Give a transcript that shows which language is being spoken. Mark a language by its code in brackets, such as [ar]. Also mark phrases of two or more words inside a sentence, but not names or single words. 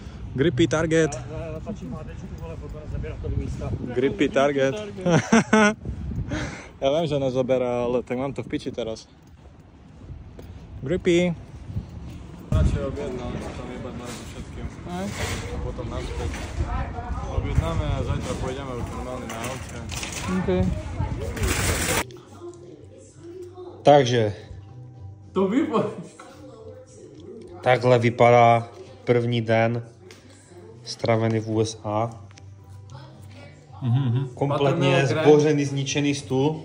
[en] Grippy target. Grippy target. [sk] Ja viem, že nezoberá, ale tak mám to v piči teraz. Grippy. Radšej objednáme, tam jebať na všetkým. A potom naspäť. Objednáme a zajtra pôjdeme už normálne na autě. Okay. Takže. [cs] To vypadá. Takhle vypadá první den stravený v USA. Kompletně zbořený, zničený stůl.